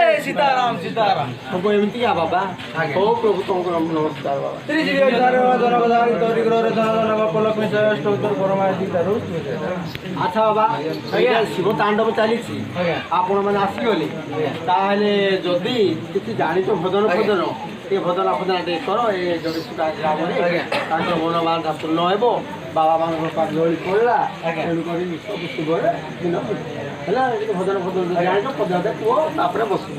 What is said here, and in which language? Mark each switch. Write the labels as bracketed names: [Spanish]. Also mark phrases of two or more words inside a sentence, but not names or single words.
[Hindi] सीताराम सीताराम हमको एमती क्या बाबा आगे। ओ प्रभु तुमको नमस्कार बाबा अच्छा बाबा [Odia] ଆଜ୍ଞା। ଶିବ ତାଣ୍ଡବ ଚାଲିଛି ଆଜ୍ଞା। ଆପଣ ମାନେ ଆସିଗଲେ ତାହେଲେ ଯଦି କିଛି ଜାଣିଛ ଭଜନ ଫଜନ ଏ ଭଜନ ଫଜନ ଟିକେ କର ଏ ଜଗତସୁତା ଗ୍ରାମରେ ଆଜ୍ଞା। ତାଙ୍କର ମନବାନ୍ଧା ପୂର୍ଣ୍ଣ ହେବ ବାବା ମାନଙ୍କ ପାଖରେ ଦୋଳି ପଡ଼ିଲା ଆଜ୍ଞା। ତେଣୁକରି ସବୁ ଶୁଭରେ ଦିନ ହେଲା ଟିକେ ଭଜନ ଫଜନ ଯଦି ଜାଣିଛ ପଦେ କୁହ ତାପରେ ବସି ପଡ଼